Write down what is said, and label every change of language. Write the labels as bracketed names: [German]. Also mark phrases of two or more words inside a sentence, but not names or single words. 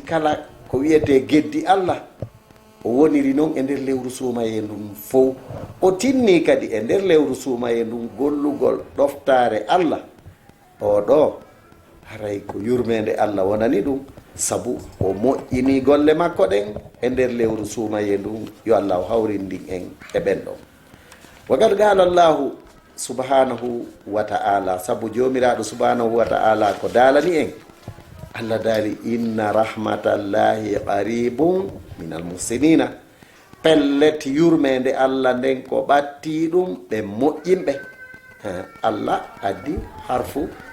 [Fula] kala ko wiyete geddi allah o woniri noon e nder lewru suumaye ndun fof o tinni kadi e nder lewru suumaye ndun gollugol ɗoftare allah o ɗo haray ko yurmede allah wonani ɗum sabu o moƴƴini golle makko ɗen e nder lewru suumaye ndun yo allah hawrindin en e ɓen ɗon [Arabic] وقد قال الله سبحانه وتعالى [Fula] sabu jomiraɗo [Arabic] سبحانه وتعالى [Fula] ko daalani en allah daali [Arabic] إن رحمت الله قريب من المحسنين [Fula] pellet yurmede allah nden ko ɓatti ɗum ɓe moƴƴinɓe allah addi harfu